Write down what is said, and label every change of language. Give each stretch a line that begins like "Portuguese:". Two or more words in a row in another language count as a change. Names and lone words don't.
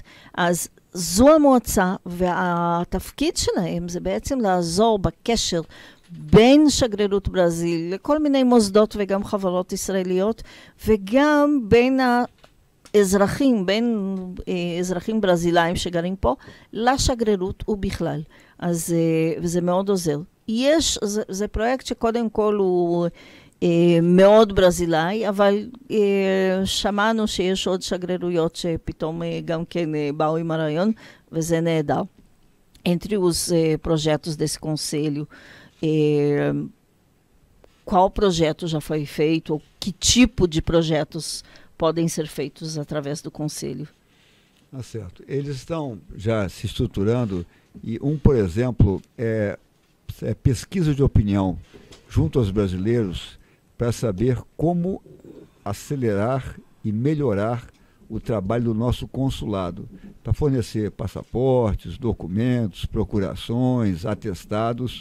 Hebrew: אז זו המועצה, והתפקיד שלהם זה בעצם לעזור בקשר בין שגרירות ברזיל לכל מיני מוסדות וגם חברות ישראליות, וגם בין האזרחים, בין אזרחים ברזילאים שגרים פה, לשגרירות ובכלל. אז וזה מאוד עוזר. זה פרויקט שקודם כל הוא מאוד ברזילאי, אבל שמענו שיש עוד שגרירויות שפתאום גם כן באו עם הרעיון, וזה נהדר.
Portuguese: Entre os projetos desse conselho, qual projeto já foi feito, ou que tipo de projetos podem ser feitos através do conselho? Certo. Eles estão já se estruturando e por exemplo, é pesquisa de opinião junto aos brasileiros para saber como acelerar e melhorar o trabalho do nosso consulado, para fornecer passaportes, documentos, procurações, atestados.